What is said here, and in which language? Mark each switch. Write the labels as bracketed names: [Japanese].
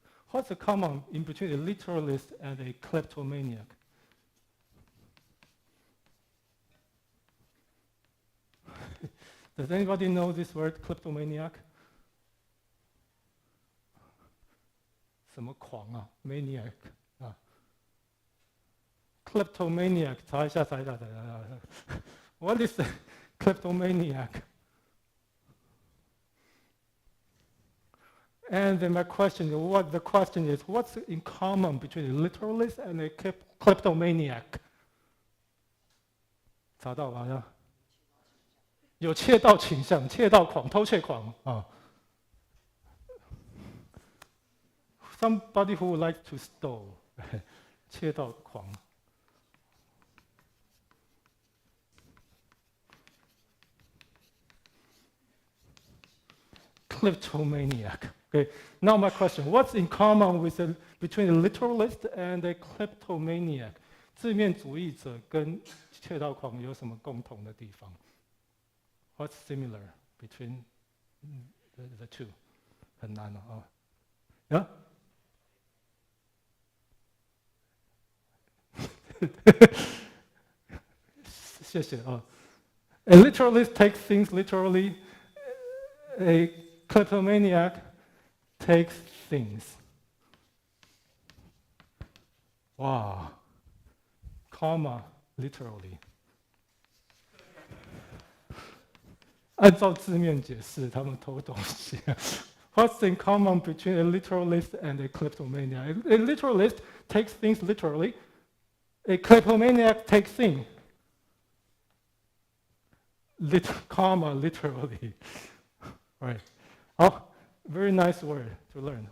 [English] What's the common in between a literalist and a kleptomaniac? Does anybody know this word, kleptomaniac? [Chinese] 什么狂啊 ？maniac 啊 ？kleptomaniac 查一下。 [English] What is a kleptomaniac? And then the question is, what's in common between a literalist and a kleptomaniac? [Chinese] 查到了呀？有窃盗倾向、窃盗狂、偷窃狂啊。 [English] Somebody who would like to steal, 窃盗狂。 Kleptomaniac. Okay. Now my question: what's in common between a literalist and a kleptomaniac? [Chinese] 字面主义者跟窃盗狂有什么共同的地方？ [English] What's similar between the two? [Chinese] 很难啊。 [English] Yeah? [Chinese] 谢谢啊。 [English] A literalist takes things literally. A kleptomaniac takes things. Wow. Comma, literally. [Chinese] 按照字面解释，他们偷东西。 [English] What's in common between a literalist and a kleptomaniac? A literalist takes things literally. A kleptomaniac takes things. Literally. Right. Oh, very nice word to learn.